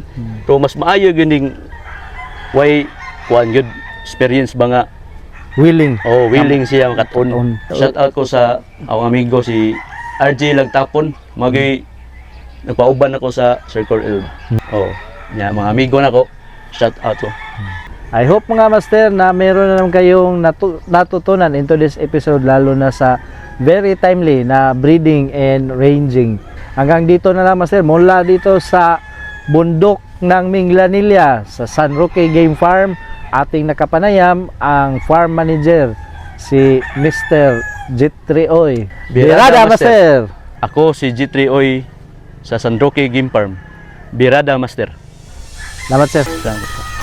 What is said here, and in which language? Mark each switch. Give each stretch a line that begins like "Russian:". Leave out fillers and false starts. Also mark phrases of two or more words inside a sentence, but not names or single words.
Cebuano: Pero mas maayo gyud ning way kuan gyud experience ba nga willing. Willing siya makaton.
English: Shout out
Cebuano: ko sa akong amigo si RJ Lagtapon. Nagpauban ako sa Circle L. Nya mga amigo nako.
English: Shout out
Cebuano: ko.
English: I hope
Filipino: mga master na meron na naman kayong natutunan
English: into this episode,
Filipino: lalo na sa
English: very timely
Filipino: na
English: breeding and ranging.
Filipino: Hanggang dito na lang master, mula dito sa bundok ng Minglanilla sa San Roque Game Farm, ating nakapanayam ang farm manager si Mr.
Cebuano: J3 Oy. Birada master. Ako si J3 Oy sa San Roque Game Farm. Birada master. Salamat sir. Salamat.